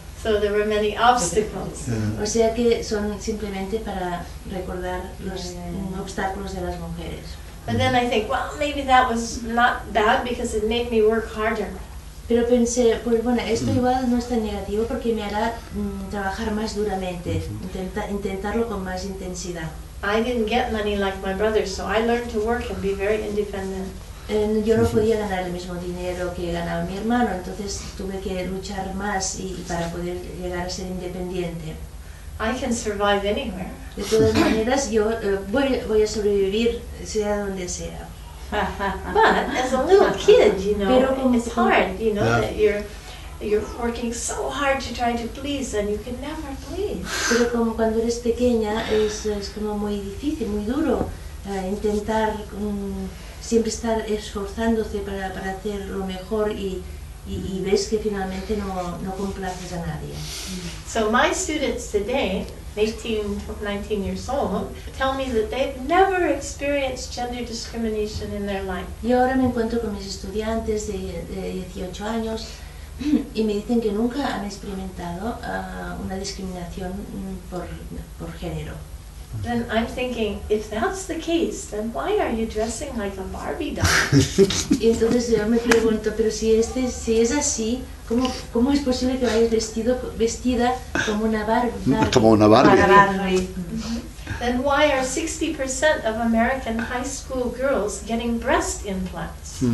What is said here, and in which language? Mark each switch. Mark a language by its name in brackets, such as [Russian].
[English] So there were many obstacles. [Spanish] O sea que son simplemente para recordar los obstáculos de las mujeres. [English] But then I think, well, maybe that was not bad because it made me work harder. [Spanish] Pero pensé, pues bueno, esto igual no es tan negativo porque me hará trabajar más duramente, intentarlo con más intensidad. [English] I didn't get money like my brother, so I learned to work and be very independent. [Spanish] Yo no podía ganar el mismo dinero que ganaba mi hermano, entonces tuve que luchar más para poder llegar a ser independiente. [English] I can survive anywhere. [Spanish] De todas maneras, yo voy a sobrevivir sea donde sea. [English] But as a little kid, you know, [Spanish] Pero [English] it's hard, you know, that you're working so hard to try to please and you can never please. [Spanish] Pero como cuando eres pequeña es como muy difícil, muy duro intentar siempre estar esforzándose para hacer lo mejor y ves que finalmente no complaces a nadie. [English] So my students today, 18, 19 years old, tell me that they've never experienced gender discrimination in their life. [Spanish] Yo ahora me encuentro con mis estudiantes de 18 años y me dicen que nunca han experimentado una discriminación por género. [English] Then I'm thinking, if that's the case, then why are you dressing like a Barbie doll? [Spanish] Y entonces yo me pregunto, pero si es así, ¿cómo es posible que vayas vestida como una Barbie? Como una Barbie. [English] Then why are 60% of American high school girls getting breast implants?